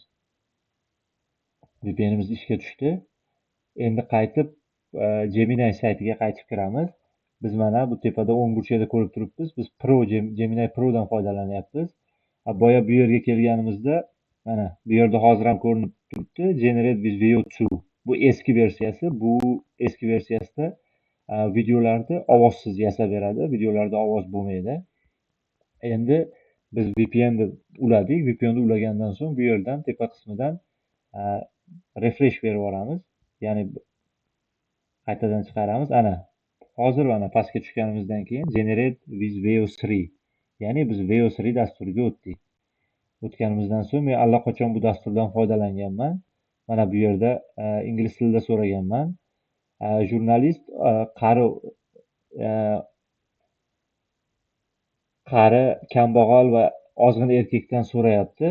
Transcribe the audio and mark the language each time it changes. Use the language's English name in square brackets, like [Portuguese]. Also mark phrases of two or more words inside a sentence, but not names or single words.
[Uzbek] VPNimiz ishga tushdi. Endi qaytib Gemini saytiga qaytib kiramiz. Biz mana bu tepada o'ng burchakda ko'rib turibmiz. Biz Gemini Pro dan foydalanyapmiz. Boya bu yerga kelganimizda mana bu yerda hozir ham ko'rinib turibdi. [English] Generate with VO2. [Uzbek] Bu eski versiyasi. Bu eski versiyasida videolarni ovozsiz yasab beradi. Videolarda ovoz bo'lmaydi. Endi biz VPN ni uladik. VPN ni ulagandan so'ng bu yerdan tepa qismidan refresh berib yuboramiz. Ya'ni qaytadan chiqaramiz. Ana hozir mana pastga tushganimizdan keyin [English] generate with VO3, [Uzbek] ya'ni biz VO3 dasturiga o'tdik. O'tganimizdan so'ng men allaqachon bu dasturdan foydalanganman. Mana bu yerda ingliz tilida so'raganman. Jurnalist qari, kambag'al va ozg'in erkakdan so'rayapti.